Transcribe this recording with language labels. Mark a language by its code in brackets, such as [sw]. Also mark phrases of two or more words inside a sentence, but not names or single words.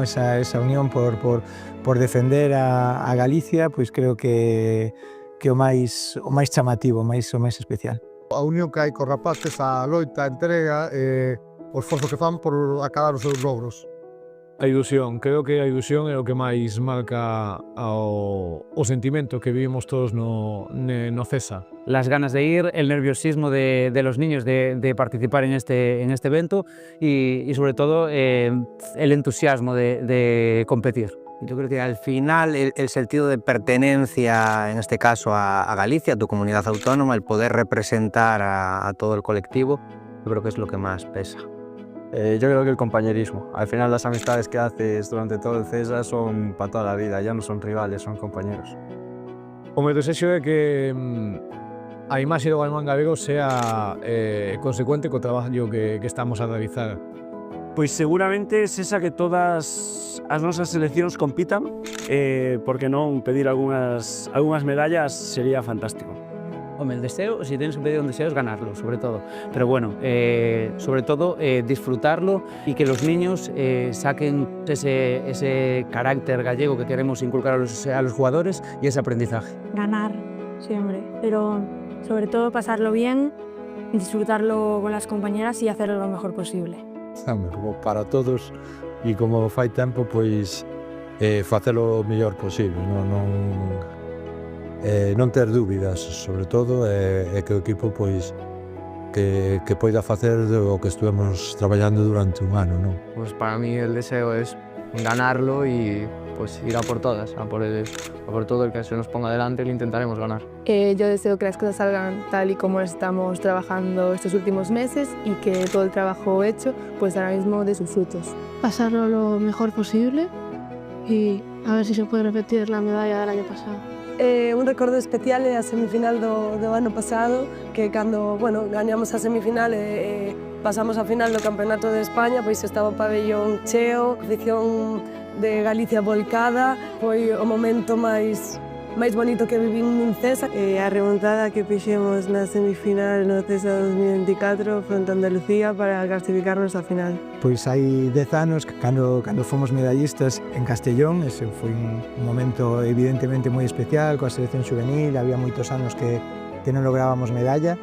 [gl] Esa unión por defender a Galicia, pois creo que o máis chamativo, o máis especial. A unión que hai cos rapaces, a loita, a entrega, o esforzo que fan por acabar os seus logros. A ilusión, creo que a ilusión é o que máis marca o sentimento que vivimos todos no CESA. [es] Las ganas de ir, el nerviosismo de los niños de participar en este evento y sobre todo el entusiasmo de competir. Yo creo que al final el sentido de pertenencia, en este caso a Galicia, a tu comunidad autónoma, el poder representar a todo el colectivo, yo creo que es lo que más pesa. Yo creo que el compañerismo. Al final las amistades que haces durante todo el CESA son para toda la vida, ya no son rivales, son compañeros. [gl] O meu desexo é que a imaxe do balonmán galego sea consecuente co traballo que estamos a realizar. Pois seguramente cesa que todas as nosas seleccións compitan, porque non pedir algunhas medallas sería fantástico. [es] Hombre, el deseo, si tienes que pedir un deseo, es ganarlo, sobre todo. Pero bueno, sobre todo disfrutarlo y que los niños saquen ese carácter gallego que queremos inculcar a los jugadores y ese aprendizaje. Ganar. siempre, pero sobre todo pasarlo bien, disfrutarlo con las compañeras y hacerlo lo mejor posible. [gl] Como para todos e como fai tempo, pois facelo o mellor posible, non ter dúbidas, sobre todo, e que o equipo pois que poida facer o que estuvemos traballando durante un ano, non? [es] Pues para mí el deseo es ganarlo y pues ir a por todas, a por todo el que se nos ponga delante, lo intentaremos ganar. Yo deseo que las cosas salgan tal y como estamos trabajando estos últimos meses y que todo el trabajo hecho pues ahora mismo dé sus frutos. Pasarlo lo mejor posible y a ver si se puede repetir la medalla del año pasado. [gl] Un recordo especial é a semifinal do ano pasado, que cando gañamos a semifinal e pasamos a final do Campeonato de España, pois estaba o pabellón cheo, a afición de Galicia volcada, foi o momento máis bonito que vivín nun CESA. A remontada que fixemos na semifinal no CESA 2024 fronte a Andalucía para clasificarnos á final. Pois hai 10 anos, cando fomos medallistas en Castellón, ese foi un momento evidentemente moi especial, coa selección juvenil, había moitos anos que non lográbamos medalla.